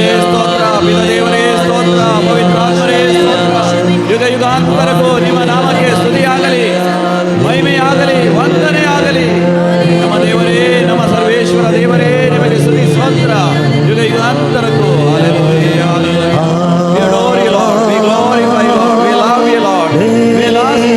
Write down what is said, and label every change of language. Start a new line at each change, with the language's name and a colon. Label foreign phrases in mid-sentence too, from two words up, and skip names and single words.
Kannada: ಸ್ತೋತ್ರ ಪಿತ ದೇವರೆ ಸ್ತೋತ್ರ ಪವಿತ್ರ ಆತ್ಮರೆ ಸ್ತೋತ್ರ ಯುಗ युगांतरಕ್ಕೂ ನಿಮ್ಮ ನಾಮಕ್ಕೆ ಸ್ತುತಿ ಆಗಲಿ ಮಹಿಮೆ ಆಗಲಿ ವಂದನೆ ಆಗಲಿ ನಮ್ಮ ದೇವರೇ ನಮ್ಮ ಸರ್ವೇಶ್ವರ ದೇವರೇ ನಿಮಗೆ ಸ್ತುತಿ ಸ್ತೋತ್ರ ಯುಗ ಯುಗಾಂತರಕ್ಕೂ ಹಲ್ಲೆಲೂಯಾ ಹಲ್ಲೆಲೂಯಾ
English: We adore you, Lord. We glorify you, Lord. We love you, Lord. We love you.